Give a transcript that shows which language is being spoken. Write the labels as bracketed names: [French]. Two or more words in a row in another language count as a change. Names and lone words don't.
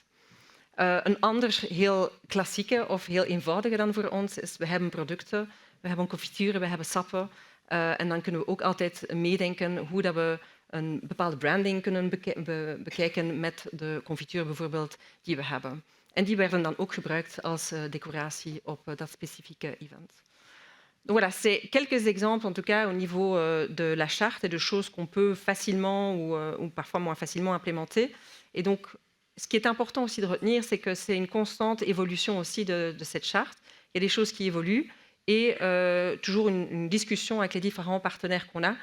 [Dutch] Een ander heel klassieke of heel eenvoudige dan voor ons is, we hebben producten, we hebben confituren, we hebben sappen. En dan kunnen we ook altijd meedenken hoe dat we een bepaalde branding kunnen bekijken met de confituur bijvoorbeeld die we hebben. En die werden dan ook gebruikt als decoratie op dat specifieke event. [French] Donc voilà, c'est quelques exemples, en tout cas au niveau de la charte et de choses qu'on peut facilement ou parfois moins facilement implémenter. Et donc, ce qui est important aussi de retenir, c'est que c'est une constante évolution aussi de cette charte. Il y a des choses qui évoluent et toujours une discussion avec les différents partenaires qu'on a.